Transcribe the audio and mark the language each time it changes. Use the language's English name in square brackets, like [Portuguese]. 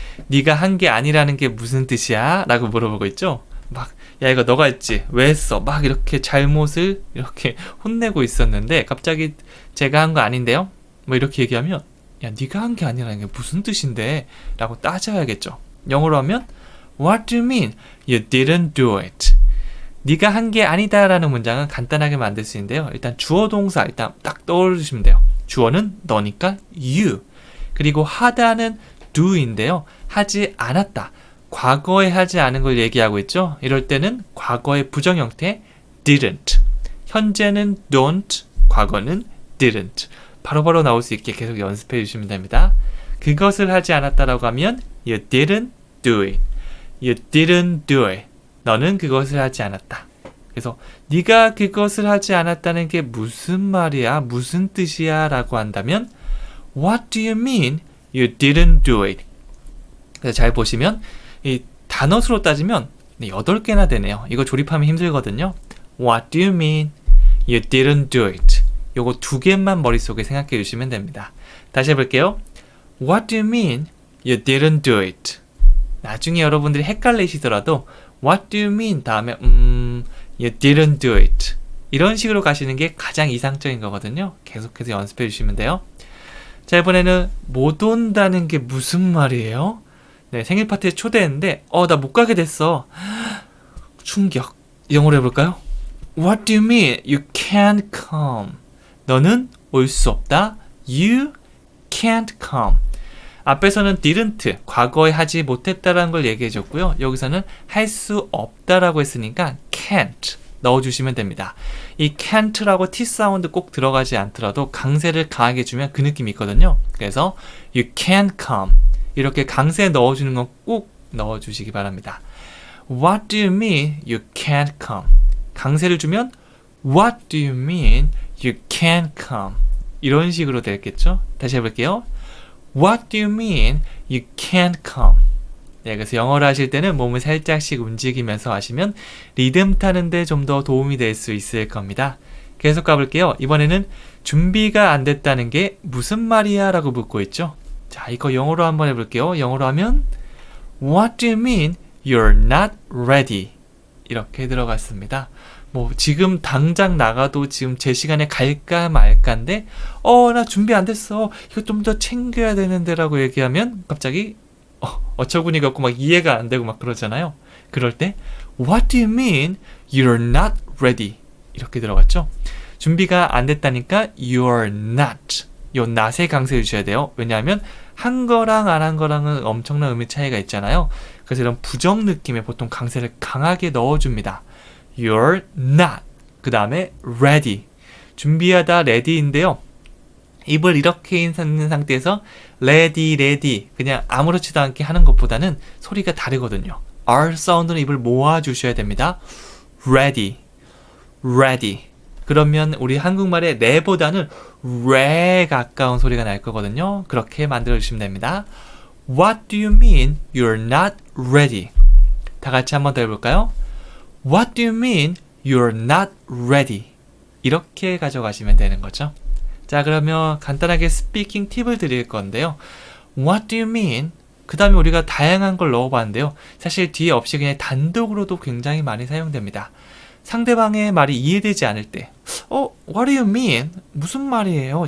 [Korean] 네가 한 게 아니라는 게 무슨 뜻이야? 라고 물어보고 있죠. 막 야, 이거 너가 했지? 왜 했어? 막 이렇게 잘못을 이렇게 혼내고 있었는데 갑자기 제가 한 거 아닌데요? 뭐 이렇게 얘기하면 야, 네가 한 게 아니라는 게 무슨 뜻인데? 라고 따져야겠죠. 영어로 하면 [English] What do you mean? You didn't do it. [Korean] 네가 한 게 아니다 라는 문장은 간단하게 만들 수 있는데요. 일단 주어 동사 일단 딱 떠올리시면 돼요. 주어는 너니까 you. 그리고 하다는 do인데요. 하지 않았다. 과거에 하지 않은 걸 얘기하고 있죠. 이럴 때는 과거의 부정 형태 didn't. 현재는 don't. 과거는 [English] didn't. [Korean] 바로바로 나올 수 있게 계속 연습해 주시면 됩니다. 그것을 하지 않았다라고 하면 [English] you didn't do it. You didn't do it. [Korean] 너는 그것을 하지 않았다. 그래서 네가 그것을 하지 않았다는 게 무슨 말이야? 무슨 뜻이야? 라고 한다면 [English] What do you mean you didn't do it? [Korean] 그래서 잘 보시면 이 단어 수로 따지면 8개나 되네요. 이거 조립하면 힘들거든요. [English] What do you mean you didn't do it? [Korean] 요거 2개만 머릿속에 생각해 주시면 됩니다. 다시 해볼게요. [English] What do you mean you didn't do it? [Korean] 나중에 여러분들이 헷갈리시더라도 [English] What do you mean [Korean] 다음에 [English] you didn't do it. [Korean] 이런 식으로 가시는 게 가장 이상적인 거거든요. 계속해서 연습해 주시면 돼요. 자, 이번에는 못 온다는 게 무슨 말이에요? 네, 생일 파티에 초대했는데 나 못 가게 됐어. 충격. 영어로 해볼까요? [English] What do you mean you can't come? [Korean] 너는 올 수 없다. [English] You can't come. [Korean] 앞에서는 didn't, 과거에 하지 못했다라는 걸 얘기해 줬고요. 여기서는 할 수 없다라고 했으니까 can't 넣어주시면 됩니다. 이 can't라고 T 사운드 꼭 들어가지 않더라도 강세를 강하게 주면 그 느낌이 있거든요. 그래서 [English] you can't come. [Korean] 이렇게 강세 넣어주는 건 꼭 넣어주시기 바랍니다. [English] What do you mean you can't come? [Korean] 강세를 주면 [English] What do you mean you can't come? [Korean] 이런 식으로 되겠죠? 다시 해볼게요. [English] What do you mean you can't come? [Korean] 네, 그래서 영어를 하실 때는 몸을 살짝씩 움직이면서 하시면 리듬 타는데 좀 더 도움이 될 수 있을 겁니다. 계속 가볼게요. 이번에는 준비가 안 됐다는 게 무슨 말이야? 라고 묻고 있죠. 자, 이거 영어로 한번 해볼게요. 영어로 하면 [English] What do you mean you're not ready? [Korean] 이렇게 들어갔습니다. 뭐 지금 당장 나가도 지금 제 시간에 갈까 말까인데 나 준비 안 됐어. 이거 좀 더 챙겨야 되는데 라고 얘기하면 갑자기 어처구니가 없고 막 이해가 안 되고 막 그러잖아요. 그럴 때 [English] What do you mean you're not ready? [Korean] 이렇게 들어갔죠. 준비가 안 됐다니까 [English] you're not. [Korean] 요 not에 강세 주셔야 돼요. 왜냐하면 한 거랑 안 한 거랑은 엄청난 의미 차이가 있잖아요. 그래서 이런 부정 느낌에 보통 강세를 강하게 넣어줍니다. [English] You're not. [Korean] 그 다음에 [English] ready. [Korean] 준비하다 ready인데요. 입을 이렇게 있는 상태에서 ready 그냥 아무렇지도 않게 하는 것보다는 소리가 다르거든요. R 사운드는 입을 모아주셔야 됩니다. [English] ready. [Korean] 그러면 우리 한국말의 레보다는 레에 가까운 소리가 날 거거든요. 그렇게 만들어주시면 됩니다. [English] What do you mean you're not ready? [Korean] 다 같이 한번 더 해볼까요? [English] What do you mean you're not ready? [Korean] 이렇게 가져가시면 되는 거죠. 자, 그러면 간단하게 스피킹 팁을 드릴 건데요. [English] What do you mean? [Korean] 그 다음에 우리가 다양한 걸 넣어봤는데요. 사실 뒤에 없이 그냥 단독으로도 굉장히 많이 사용됩니다. 상대방의 말이 이해되지 않을 때 [English] What do you mean? [Korean] 무슨 말이에요?